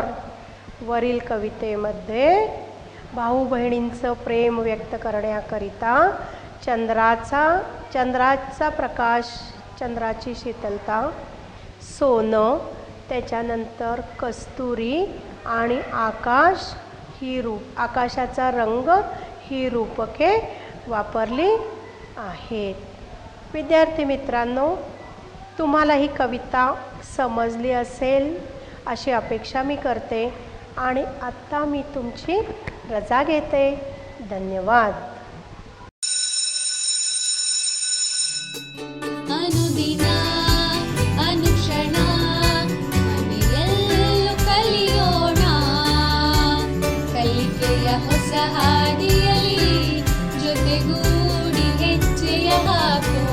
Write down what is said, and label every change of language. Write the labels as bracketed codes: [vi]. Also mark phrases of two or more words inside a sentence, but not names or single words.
[mr] वरील कवितेमध्ये भाऊ बहिणींचं प्रेम व्यक्त करण्याकरिता चंद्राचा प्रकाश, चंद्राची शीतलता, सोनं, त्याच्यानंतर कस्तुरी आणि आकाशाचा रंग ही रूपके वापरली आहेत. विद्यार्थी मित्रांनो, तुम्हाला ही कविता समजली असेल अशी अपेक्षा मी करते आणि आत्ता मी तुमची रजा घेते. धन्यवाद. [kn] ಅನುದಿನ ಅನುಕ್ಷಣ ಮನೆಯಲ್ಲೂ ಕಲಿಯೋಣ, ಕಲಿಕೆಯ ಹೊಸ ಹಾದಿಯಲ್ಲಿ ಜೊತೆಗೂಡಿ ಹೆಜ್ಜೆಯ ಹಾಕೋಣ.